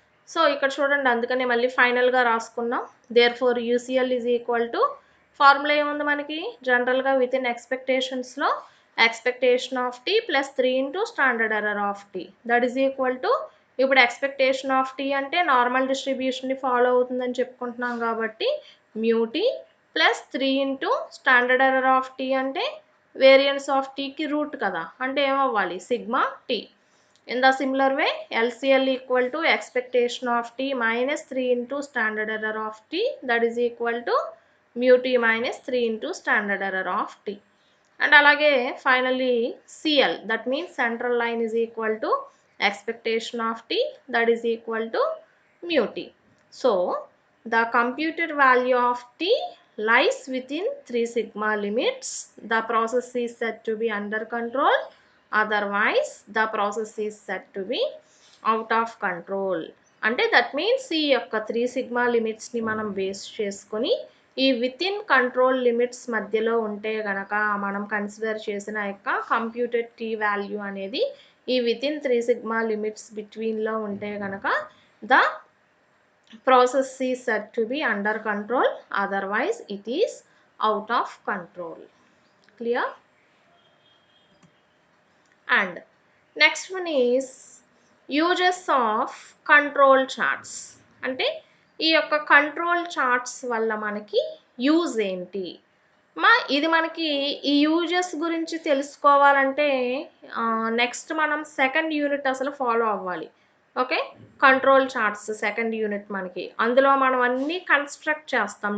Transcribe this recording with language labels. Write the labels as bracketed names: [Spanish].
[Telugu] So, ఇక్కడ చూడండి, అందుకనే మళ్ళీ ఫైనల్గా రాసుకున్నాం. [English] therefore UCL is equal to [Telugu] formula ఏముంది మనకి, జనరల్గా with in ఎక్స్పెక్టేషన్స్లో expectation of tea +3 into standard error of tea, that is equal to, ఇప్పుడు ఎక్స్పెక్టేషన్ ఆఫ్ టీ అంటే నార్మల్ డిస్ట్రిబ్యూషన్ని ఫాలో అవుతుందని చెప్పుకుంటున్నాం కాబట్టి μt +3 into standard error of tea అంటే variance of టీకి రూట్ కదా, అంటే ఏమవ్వాలి, sigma tea. [English] In the similar way, LCL equal to expectation of t minus 3 into standard error of t, that is equal to μt minus 3 into standard error of t. And alage finally CL, that means central line is equal to expectation of t, that is equal to μt. So, the computed value of t lies within 3 sigma limits. The process is said to be under control, otherwise the process is said to be out of control. [Telugu] అంటే that means ఈ యొక్క 3 sigma లిమిట్స్ని మనం base చేసుకొని ఈ within control limits మధ్యలో ఉంటే గనక మనం కన్సిడర్ చేసిన యొక్క కంప్యూటెడ్ టీ వాల్యూ అనేది ఈ వితిన్ 3 సిగ్మా లిమిట్స్ బిట్వీన్లో ఉంటే గనక the [English] process is said to be under control, otherwise it is out of control. Clear? And next one is uses of control charts. [Telugu] అంటే ఈ యొక్క కంట్రోల్ చార్ట్స్ వల్ల మనకి use ఏంటి, ఇది మనకి ఈ యూజెస్ గురించి తెలుసుకోవాలంటే నెక్స్ట్ మనం సెకండ్ యూనిట్ అసలు ఫాలో అవ్వాలి. Okay. Control charts second unit మనకి. అందులో మనం అన్నీ కన్‌స్ట్రక్ట్ చేస్తాం.